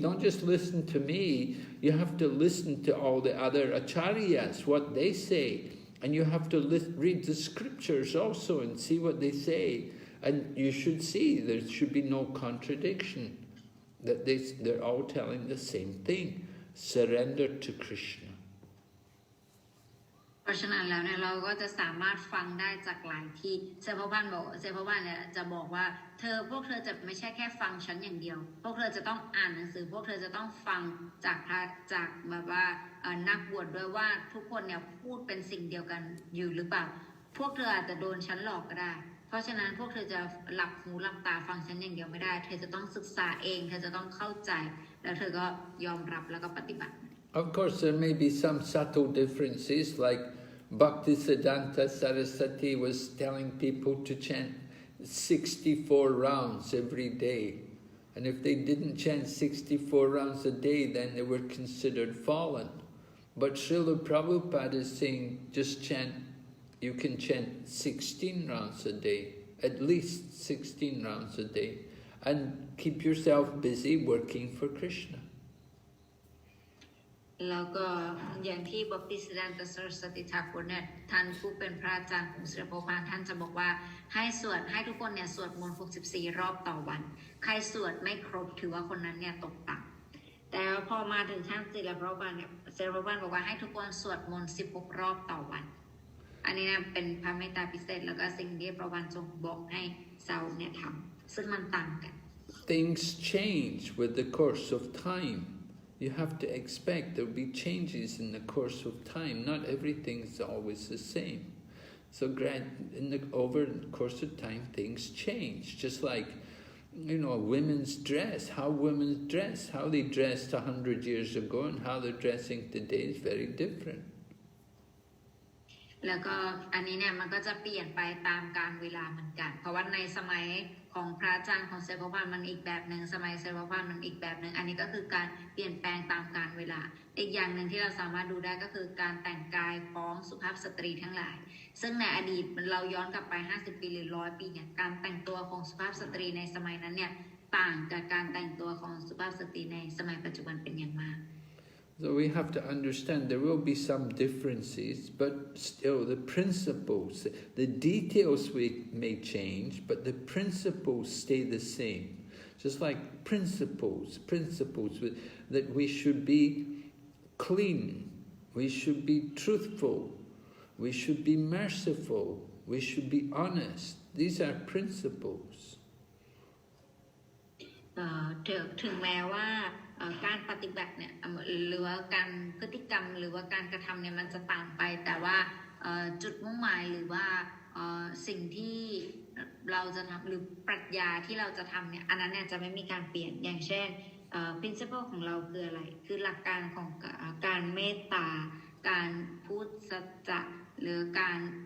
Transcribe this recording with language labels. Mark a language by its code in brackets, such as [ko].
[en] Don't just listen to me. You have to listen to all the other acharyas, what they say. And you have to read the scriptures also and see what they say. And you should see there should be no contradiction. That they're all telling the same thing. Surrender to Krishna. [th] เพราะฉะนั้นแล้วเนี่ยเราก็จะสามารถฟังได้จากหลายที่เซพบ้านเนี่ยจะบอกว่าพวกเธอจะไม่ใช่แค่ฟังฉันอย่างเดียวพวกเธอจะต้องอ่านหนังสือพวกเธอจะต้องฟังจากแบบว่านักบวชด้วยว่าทุกคนเนี่ยพูดเป็นสิ่งเดียวกันอยู่หรือเปล่าพวกเธออาจจะโดนฉันหลอกก็ได้เพราะฉะนั้นพวกเธอจะหลับหูหลับตาฟังฉันอย่างเดียวไม่ได้เธอจะต้องศึกษาเองเธอจะต้องเข้าใจแล้วเธอก็ยอมรับแล้วก็ปฏิบัติ [en] Of course there may be some subtle differences like Bhaktisiddhanta Saraswati was telling people to chant 64 rounds every day. And if they didn't chant 64 rounds a day, then they were considered fallen. But Srila Prabhupada is saying, you can chant 16 rounds a day, at least 16 rounds a day, and keep yourself busy working for Krishna. [th] แล้วก็อย่างที่บัพติสดันตสรสติทากุลเนี่ยท่านผู้เป็นพระอาจารย์ของศิลปภานท่านจะบอกว่าให้ทุกคนเนี่ยสวดมนต์64รอบต่อวันใครสวดไม่ครบถือว่าคนนั้นเนี่ยตกต่ำแต่พอมาถึงท่านศิลปภานเนี่ยศิลปภานบอกว่าให้ทุกคนสวดมนต์16รอบต่อวันอันนี้นะเป็นพระเมตตาพิเศษแล้วก็สิ่งที่พระวันทรงบอกให้เราเนี่ยทำซึ่งมันต่างกัน [en] Things change with the course of time.You have to expect there will be changes in the course of time. Not everything is always the same. So over the course of time, things change. Just like, women's dress. How women dress, how they dressed 100 years ago and how they're dressing today is very different. [th] แล้วก็อันนี้เนี่ยมันก็จะเปลี่ยนไปตามกาลเวลาเหมือนกันเพราะว่าในสมัยของพระอาจารย์ของเซลพพานมันอีกแบบหนึ่งสมัยเซลพพานมันอีกแบบหนึ่งอันนี้ก็คือการเปลี่ยนแปลงตามกาลเวลาอีกอย่างหนึ่งที่เราสามารถดูได้ก็คือการแต่งกายของสุภาพสตรีทั้งหลายซึ่งในอดีตเราย้อนกลับไป50ปีหรือ100ปีเนี่ยการแต่งตัวของสุภาพสตรีในสมัยนั้นเนี่ยต่างกับการแต่งตัวของสุภาพสตรีในสมัยปัจจุบันเป็นอย่างมาก [en] So we have to understand there will be some differences, but still the principles, the details may change, but the principles stay the same. Just like principles that we should be clean, we should be truthful, we should be merciful, we should be honest. These are principles. [th] ถึงแม้ว่าการปฏิบัติเนี่ยหรือว่าการพฤติกรรมหรือว่าการกระทำเนี่ยมันจะต่างไปแต่ว่าจุดมุ่งหมายหรือว่าสิ่งที่เราจะทำหรือปรัชญาที่เราจะทำเนี่ยอันนั้นเนี่ยจะไม่มีการเปลี่ยนอย่างเช่นprinciple ของเราคืออะไรคือหลักการของการเมตตาการพูดสัจจะหรือการ